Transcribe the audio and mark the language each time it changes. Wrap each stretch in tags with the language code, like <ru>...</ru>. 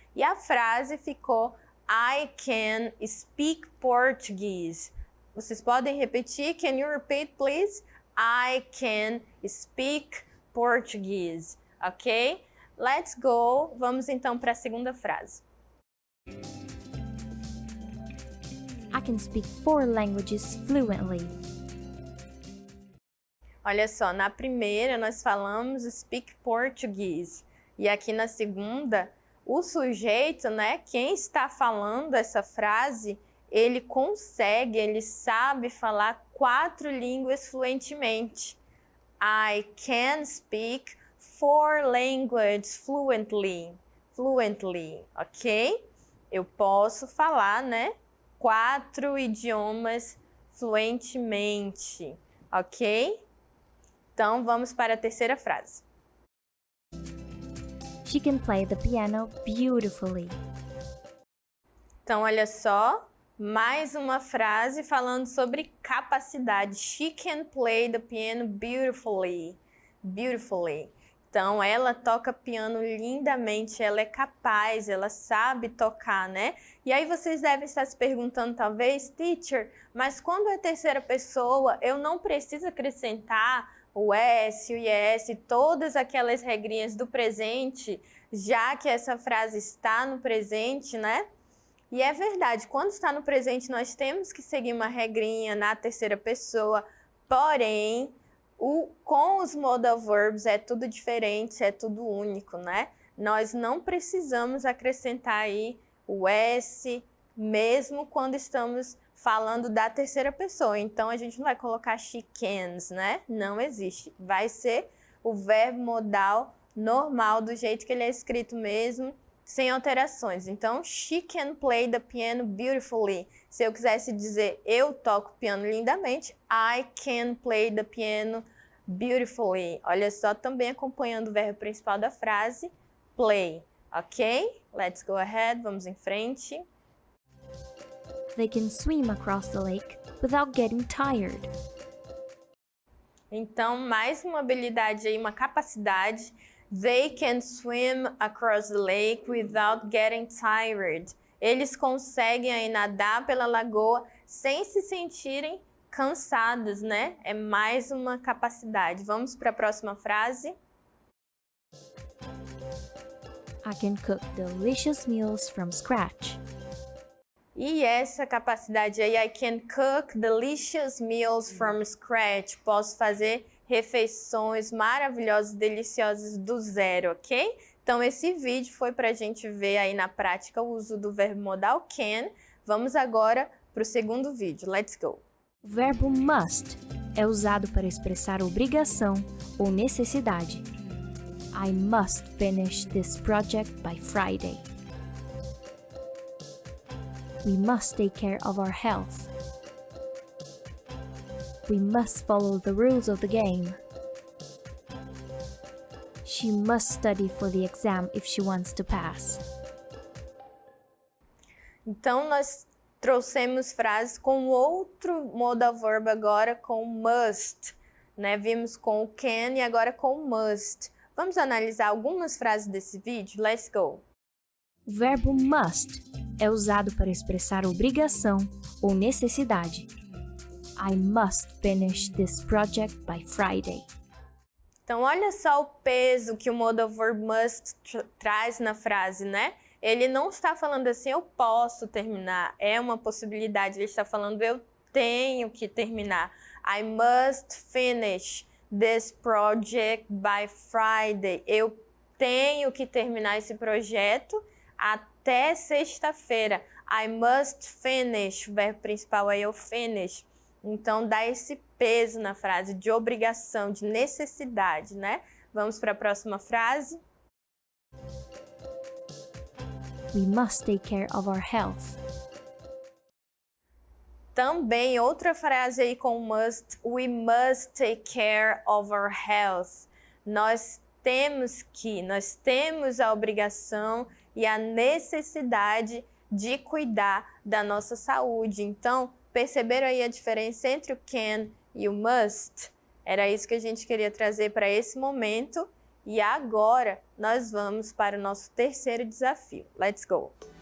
<pt>E a frase ficou</pt> <en>I can speak Portuguese.</en> <pt>Vocês podem repetir?</pt> <en>Can you repeat, please? I can speak Portuguese. Ok? Let's go.</en> <pt>Vamos então para a segunda frase.</pt> <en>I can speak 4 languages fluently.</en> <pt>Olha só, na primeira nós falamos</pt> <en>speak Portuguese.</en> <pt>E aqui na segunda, o sujeito, né, quem está falando essa frase, ele consegue, ele sabe falar 4 línguas fluentemente.</pt> <en>I can speak 4 languages fluently.</en> <pt>Fluently, ok? Eu posso falar, né, 4 idiomas fluentemente, ok? Então, vamos para a terceira frase.</pt> <en>She can play the piano beautifully.</en> <pt>Então, olha só, mais uma frase falando sobre capacidade.</pt> <en>She can play the piano beautifully. Beautifully.</en> <pt>Então, ela toca piano lindamente, ela é capaz, ela sabe tocar, né? E aí vocês devem estar se perguntando, talvez, teacher, mas quando é terceira pessoa, eu não preciso acrescentar o S, o IS, todas aquelas regrinhas do presente, já que essa frase está no presente, né? E é verdade, quando está no presente, nós temos que seguir uma regrinha na terceira pessoa, porém, com os modal verbs é tudo diferente, é tudo único, né? Nós não precisamos acrescentar aí o S, mesmo quando estamos falando da terceira pessoa. Então, a gente não vai colocar</pt> <en>she cans,</en> <pt>né? Não existe. Vai ser o verbo modal normal, do jeito que ele é escrito mesmo, sem alterações.</pt> <en>Então, she can play the piano beautifully.</en> <pt>Se eu quisesse dizer eu toco piano lindamente,</pt> <en>I can play the piano beautifully.</en> <pt>Olha só, também acompanhando o verbo principal da frase, play. Ok?</pt> <en>Let's go ahead,</en> <pt>vamos em frente.</pt> <en>They can swim across the lake without getting tired.</en> <pt>Então, mais uma habilidade aí, uma capacidade.</pt> <en>They can swim across the lake without getting tired.</en> <pt>Eles conseguem aí nadar pela lagoa sem se sentirem cansados, né? É mais uma capacidade. Vamos para a próxima frase.</pt> <en>I can cook delicious meals from scratch.</en> <pt>E essa capacidade aí,</pt> <en>I can cook delicious meals from scratch.</en> <pt>Posso fazer refeições maravilhosas, deliciosas do zero, ok? Então, esse vídeo foi para a gente ver aí na prática o uso do verbo modal can. Vamos agora para o segundo vídeo.</pt> <en>Let's go!</en> <pt>O verbo must é usado para expressar obrigação ou necessidade.</pt> <en>I must finish this project by Friday. We must take care of our health. We must follow the rules of the game. She must study for the exam if she wants to pass.</en> <pt>Então, nós trouxemos frases com outro modal verb agora, com must, né? Vimos com o can e agora com must. Vamos analisar algumas frases desse vídeo?</pt> <en>Let's go!</en> <pt>O verbo must é usado para expressar obrigação ou necessidade.</pt> <en>I must finish this project by Friday.</en> <pt>Então, olha só o peso que o modal verb must traz na frase, né? Ele não está falando assim, eu posso terminar, é uma possibilidade. Ele está falando, eu tenho que terminar.</pt> <en>I must finish this project by Friday.</en> <pt>Eu tenho que terminar esse projeto até sexta-feira.</pt> <en>I must finish.</en> <pt>O verbo principal aí é o finish. Então, dá esse peso na frase de obrigação, de necessidade, né? Vamos para a próxima frase.</pt> <en>We must take care of our health.</en> <pt>Também outra frase aí com must.</pt> <en>We must take care of our health.</en> <pt>Nós temos a obrigação e a necessidade de cuidar da nossa saúde. Então, perceberam aí a diferença entre o can e o must? Era isso que a gente queria trazer para esse momento. E agora, nós vamos para o nosso terceiro desafio.</pt> <en>Let's go!</en>